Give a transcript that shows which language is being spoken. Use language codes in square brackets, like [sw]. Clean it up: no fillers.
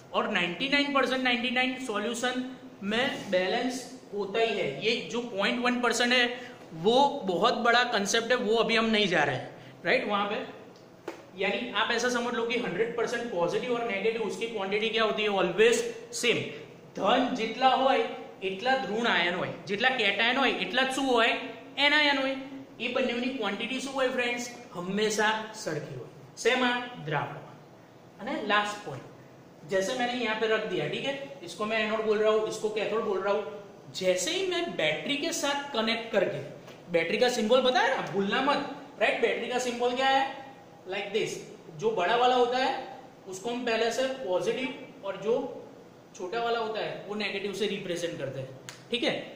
[hi] और 99% सॉल्यूशन में बैलेंस होता ही है. ये जो 0.1% है वो बहुत बड़ा कंसेप्ट है, वो अभी हम नहीं जा रहे हैं. राइट. वहां पे यानी आप ऐसा समझ लो कि 100% पॉजिटिव और नेगेटिव उसकी क्वांटिटी क्या होती है, ऑलवेज सेम. [gu] धन જેટલા હોય એટલા જ ઋણ આયન હોય, જેટલા કેટાયન હોય એટલા જ શું હોય, એનાયન હોય. એ બંનેની ક્વોન્ટિટી શું હોય ફ્રેન્ડ્સ, હંમેશા સરખી હોય. શેમાં, દ્રાવણમાં. અને લાસ્ટ [hi] पॉइंट, जैसे मैंने यहाँ पे रख दिया, ठीक है, इसको मैं एनोड बोल रहा हूँ, इसको कैथोड बोल रहा हूँ. जैसे ही मैं बैटरी के साथ कनेक्ट करके, बैटरी का सिंबल पता है ना, भूलना मत. राइट. बैटरी का सिंबल क्या है, लाइक दिस. जो बड़ा वाला होता है उसको हम पहले से पॉजिटिव, और जो छोटा वाला होता है वो नेगेटिव से रिप्रेजेंट करते हैं. ठीक है.